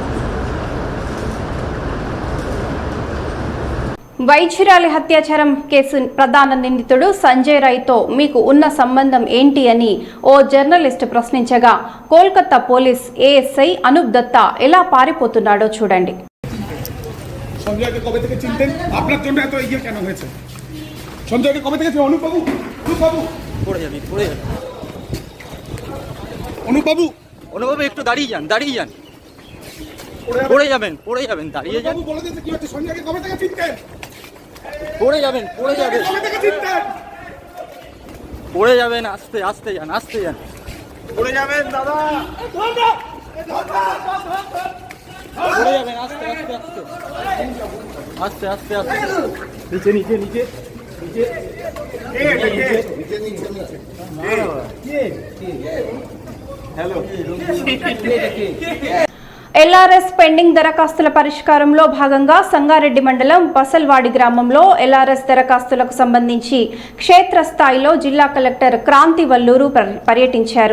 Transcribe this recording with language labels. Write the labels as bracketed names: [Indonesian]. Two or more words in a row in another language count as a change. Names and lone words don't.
[Telugu] వైద్యురాలి హత్యాచారం కేసు ప్రధాన నిందితుడు సంజయ్ రాయ్తో మీకు ఉన్న సంబంధం ఏంటి అని ఓ జర్నలిస్ట్ ప్రశ్నించగా కోల్కతా పోలీస్ ఏఎస్ఐ అనూప్ దత్తా ఎలా పారిపోతున్నాడో చూడండి. [Bangla] সঞ্জয়কে কবে থেকে চিনতেন? আপনার জন্য এত এগিয়ে কেন হয়েছে? সঞ্জয়কে কবে থেকে চিনেন? অনুপ বাবু, পড়ে যাবে অনুপ বাবু একটু দাঁড়িয়ে যান পড়ে যাবেন দাঁড়িয়ে যান। বাবু বলে দিতে কি হচ্ছে? সঞ্জয়কে কবে থেকে চিনতেন? পড়ে যাবেন কবে থেকে চিনতেন? পড়ে যাবেন, আস্তে যান পড়ে যাবেন দাদা, পড়ে যাবেন, আস্তে নিচে [Telugu] ఎల్ఆర్ఎస్ పెండింగ్ దరఖాస్తుల పరిష్కారంలో భాగంగా సంగారెడ్డి మండలం బసల్వాడి గ్రామంలో ఎల్ఆర్ఎస్ దరఖాస్తులకు సంబంధించి క్షేత్రస్థాయిలో జిల్లా కలెక్టర్ క్రాంతి వల్లూరు పర్యటించారు.